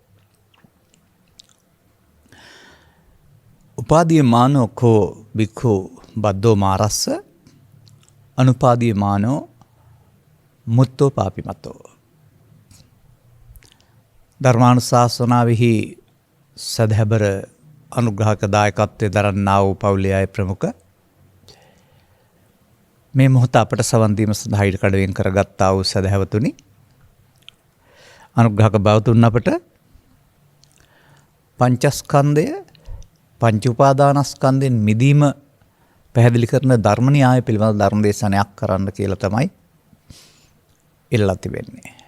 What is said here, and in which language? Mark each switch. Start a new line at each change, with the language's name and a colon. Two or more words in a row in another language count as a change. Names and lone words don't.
Pali: උපාදීයමානෝ කෝ බික්ඛු බද්දෝ මාරස්ස අනුපාදීයමානෝ මුත්තෝ පාපිමතෝ.
Sinhala: ධර්මානුශාසනාවෙහි සදහැබර අනුග්‍රහක දායකත්වයේ දරන්නා වූ පවුලේ අය ප්‍රමුඛ මේ මොහොත අපට සවන් දීම සඳහා ඉඩ කඩවෙන් කරගත්තා වූ සදහැවතුනි, අනුග්‍රහක බවතුන් අපට පංචස්කන්ධය පංච උපාදානස්කන්ධෙන් මිදීම පැහැදිලි කරන ධර්ම න්‍යාය පිළිබඳ ධර්ම දේශනයක් කරන්න කියලා තමයි ඉල්ලා තිබෙන්නේ.